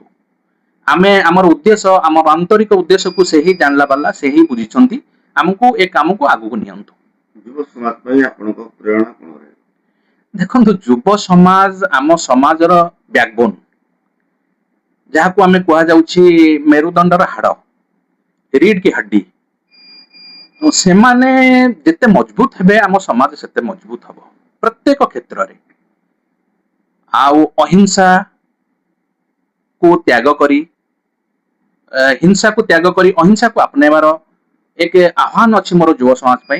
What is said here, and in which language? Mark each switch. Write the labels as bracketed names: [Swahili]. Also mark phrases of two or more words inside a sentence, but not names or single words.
[Odia] ଆମେ ଆମର ଉଦ୍ଦେଶ୍ୟ, ଆମର ଆନ୍ତରିକ ଉଦ୍ଦେଶ୍ୟକୁ ସେହି ଜାଣିଲା ବାଲା, ସେହି ବୁଝିଛନ୍ତି। ଆମକୁ ଏ କାମକୁ ଆଗକୁ ନିଅନ୍ତୁ। ଯୁବ ସମାଜ ପାଇଁ ଆପଣଙ୍କ ପ୍ରେରଣା କଣ ରହିବ? ଦେଖନ୍ତୁ, ଯୁବ ସମାଜ ଆମ ସମାଜର ବ୍ୟାକବୋନ, ଯାହାକୁ ଆମେ କୁହାଯାଉଛି ମେରୁଦଣ୍ଡର ହାଡ, [Hindi] रीढ़ की हड्डी। [Odia] तो ସେମାନେ ଯେତେ ମଜବୁତ ହେବେ ଆମ ସମାଜ ସେତେ ମଜବୁତ ହବ ପ୍ରତ୍ୟେକ କ୍ଷେତ୍ରରେ। ଆଉ ଅହିଂସା କୁ ତ୍ୟାଗ କରି, ହିଂସାକୁ ତ୍ୟାଗ କରି ଅହିଂସାକୁ ଆପଣେଇବାର ଏକ ଆହ୍ୱାନ ଅଛି ମୋର ଯୁବ ସମାଜ ପାଇଁ।